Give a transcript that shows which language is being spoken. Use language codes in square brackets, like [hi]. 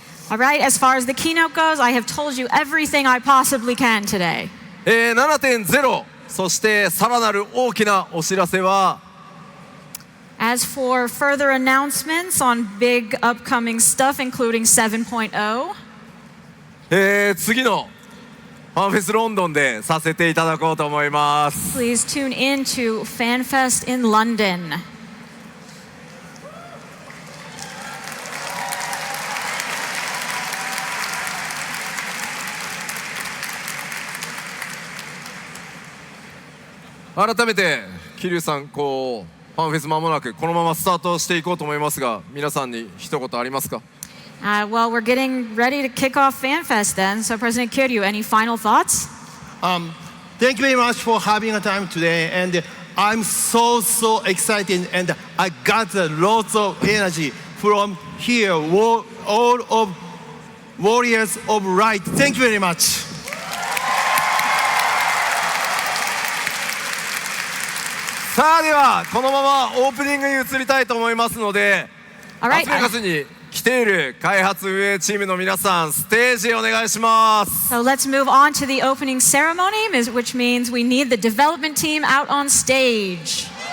[en] All right, as far as the keynote goes, I have told you everything I possibly can today. [ja] 7.0 そしてさらなる大きなお知らせは [en] As for further announcements on big upcoming stuff, including 7.0, [ja] 次のファンフェスロンドンでさせていただこうと思います。 [en] please tune in to FanFest in London. [ja] 改めて桐生さんファンフェス間もなくこのままスタートしていこうと思いますが皆さんに一言ありますか？ [en] Well, we're getting ready to kick off FanFest then. So, President Kiryu, any final thoughts? Thank you very much for having a time today, and I'm so excited, and I got lots of energy from here, all of warriors of light. Thank you very much. [ja] さあではこのままオープニングに移りたいと思いますので、ラスベガスに来ている開発運営チームの皆さんステージへお願いします。 [en] So let's move on to the opening ceremony, which means we need the development team out on stage.